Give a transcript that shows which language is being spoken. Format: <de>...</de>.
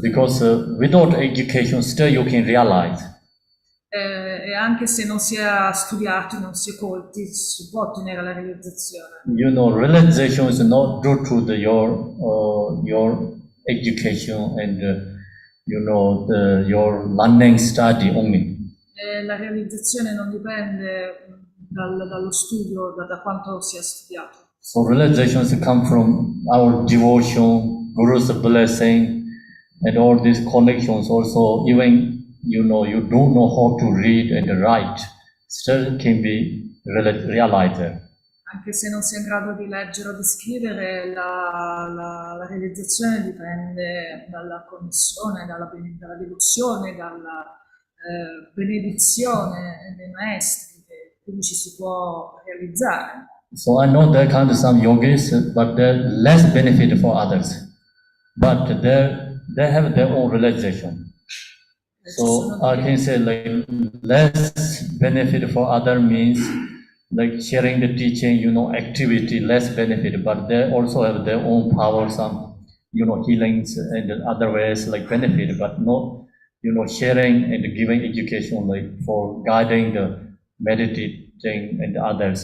<en>Because without education, still you can realize.</en> <it>E anche se non si è studiati, non si è colti, si può ottenere la realizzazione.</it> <en>Realization is not due to your education and your learning study only.</en> <it>La realizzazione non dipende dallo studio, da quanto si è studiato.</it> <en>So realizations come from our devotion, Guru's blessing, and all these connections. Also, even you don't know how to read and write, still can be realized.</en> <it>Anche se non si è in grado di leggere o di scrivere, la realizzazione dipende dalla connessione, dalla devozione, dalla benedizione dei maestri, quindi ci si può realizzare.</it> <en>So I know there kind of some yogis, but they're less benefit for others. But they have their own realization. So I can say like less benefit for other means like sharing the teaching, activity, less benefit, but they also have their own power, some, healings and other ways like benefit, but not, sharing and giving education like for guiding the meditating and others.</en>